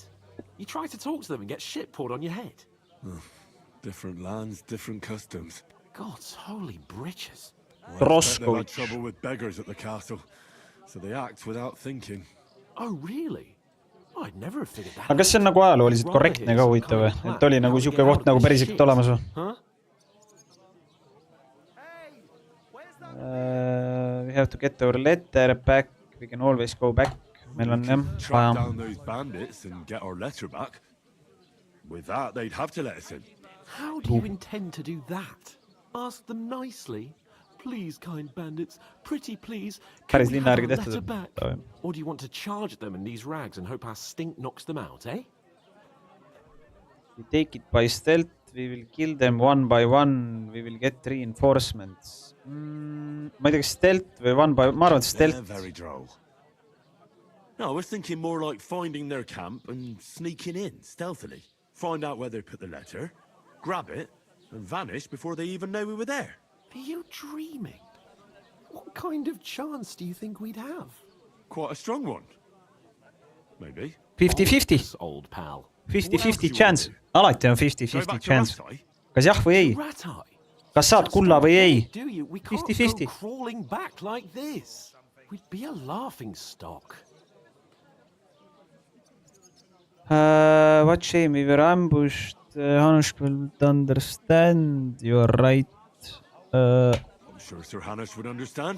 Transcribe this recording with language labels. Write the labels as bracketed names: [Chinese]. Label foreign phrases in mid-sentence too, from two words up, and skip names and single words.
[English] You try to talk to them and get shit poured on your head. Different lands, different customs. God's holy britches. They've had Roskovitš. trouble with beggars at the castle, so they act without thinking. Oh, really? I'd never have figured that [Estonian] Aga kas see on nagu ajalooliselt korrektne ka huvitav või? Et oli nagu siuke koht nagu päriselt olemas või? [English] Huh? We have to get our letter back. We can always go back. [Estonian] Meil on jah. [English] Track down those bandits and get our letter back. With that, they'd have to let us in. How do you intend to do that? Ask them nicely. Please, kind bandits, pretty please, can [Estonian] Päris [English] we [Estonian] linna [English] have [Estonian] järgi [English] our [Estonian] tehtud. [English] letter back? Or do you want to charge them in these rags and hope our stink knocks them out, eh? We take it by stealth. We will kill them one by one. We will get reinforcements. [Estonian] Ma ei tea, kas stealth või [English] one by... [Estonian] Ma arvan, et [English] They're stealth. very droll. No, I was thinking more like finding their camp and sneaking in stealthily. Find out where they put the letter, grab it, and vanish before they even know we were there. Are you dreaming? What kind of chance do you think we'd have? Quite a strong one. Maybe. 50-50. This old pal. [Estonian] 50-50 chance. Alati on [English] Go 50-50 back to chance. Rasai? [Estonian] Kas jah või ei? [English] Rat-eye. [Estonian] Kas saad kulla või ei? [English] Do you? We can't 50-50. go crawling back like this. We'd be a laughing stock. What shame, we were ambushed. Hanush will understand. You're right. I'm sure Sir Hanush would understand.